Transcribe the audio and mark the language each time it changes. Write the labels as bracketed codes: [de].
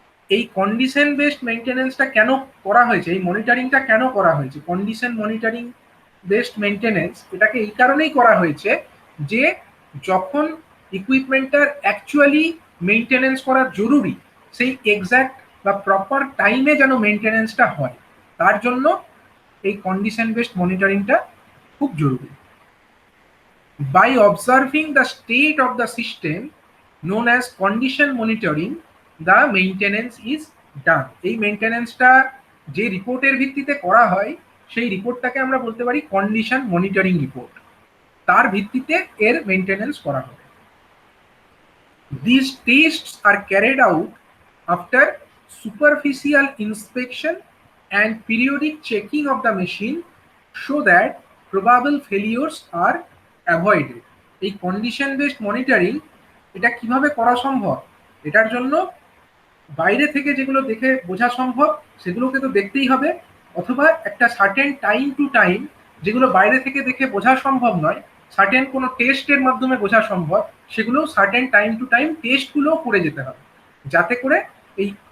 [bn] এই condition based মেইনটেনেন্সটা কেন করা হয়েছে, এই মনিটরিংটা কেন করা হয়েছে, কন্ডিশন মনিটরিং বেসড মেইনটেনেন্স, এটাকে এই কারণেই করা হয়েছে যে যখন ইকুইপমেন্টটার অ্যাকচুয়ালি মেইনটেনেন্স করা জরুরি, সেই এক্স্যাক্ট বা প্রপার টাইমে যেন মেইনটেনেন্সটা হয়, তার জন্য এই কন্ডিশন বেসড মনিটরিংটা খুব জরুরি। [en] By observing the state of the system known as condition monitoring, the maintenance is done. [bn] এই মেইনটেনেন্সটা যে রিপোর্টের ভিত্তিতে করা হয়, সেই রিপোর্টটাকে আমরা বলতে পারি কন্ডিশন মনিটরিং রিপোর্ট। তার ভিত্তিতে এর মেইনটেনেন্স করা হবে। [en] These tests are carried out after superficial inspection and periodic checking of the machine so that probable failures are avoided. [bn] এই কন্ডিশন বেসড মনিটরিং এটা কিভাবে করা সম্ভব? এটার জন্য বাইরে থেকে যেগুলো দেখে বোঝা সম্ভব সেগুলোকে তো দেখতেই হবে, অথবা একটা সার্টেন টাইম টু টাইম যেগুলো বাইরে থেকে দেখে বোঝা সম্ভব নয়, সার্টেন কোনো টেস্টের মাধ্যমে বোঝা সম্ভব, সেগুলো সার্টেন টাইম টু টাইম টেস্টগুলো করে যেতে হবে, যাতে করে এই